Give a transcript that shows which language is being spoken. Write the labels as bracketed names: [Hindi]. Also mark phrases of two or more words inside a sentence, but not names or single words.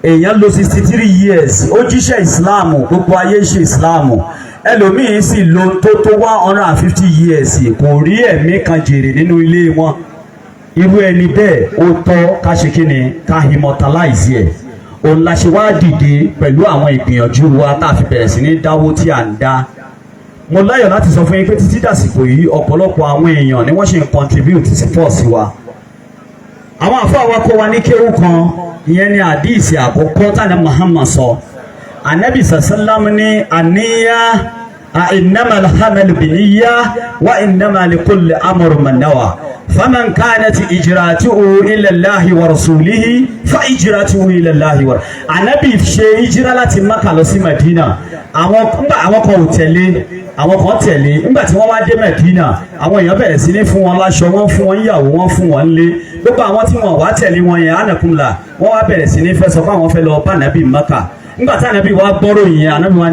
[Yoruba] èèyàn lò 63 years ó jíṣẹ́ ìsìláàmù gbogbo ayé ń ṣe ìsìláàmù ẹlòmíín sì lò tó 150 years kò rí ẹ̀mí kan jèrè nínú ilé wọn irú ẹni bẹ́ẹ̀ ó tọ́ ká ṣe kí ni ká immortalize ẹ̀ òun la ṣe wá dìde pẹ̀lú àwọn ìgbìyànjú wa tá a fi bẹ̀rẹ̀ sí ní dáwó tí à ń dá mo láyọ̀ láti sọ fún yín pé títí dàsìkò yìí ọ̀pọ̀lọpọ̀ àwọn èèyàn ni wọ́n ṣe ń contribute sí force wa àwọn àfáà wa kọ́ wa ní kéwú kan ìyẹn ni àdíìsì àkọ́kọ́ tánà Muhammad sọ anabi sallam ní àníyá [Arabic] إنما الأعمال بالنية وإنما لكل امرئ ما نوى فمن كانت هجرته إلى الله ورسوله فهجرته إلى الله و [Yoruba] anabi ṣe hijira láti Mákà lọ sí Madina àwọn kan ò tẹ̀lé àwọn kan tẹ̀lé nígbà tí wọ́n wá dé Medina àwọn èèyàn bẹ̀rẹ̀ sí ní fún wọn láṣọ wọ́n fún wọn ìyàwó wọ́n fún wọn lé gbogbo àwọn tí wọ́n wá tẹ̀lé wọn yẹn ánàkúnlá wọ́n wá bẹ̀rẹ̀ sí ní fẹ́ sọ fún àwọn fẹ́ lọ bá nàbí Mákà nígbà tí ànábì wá gbọ́rọ̀ yẹn ànábì wá ní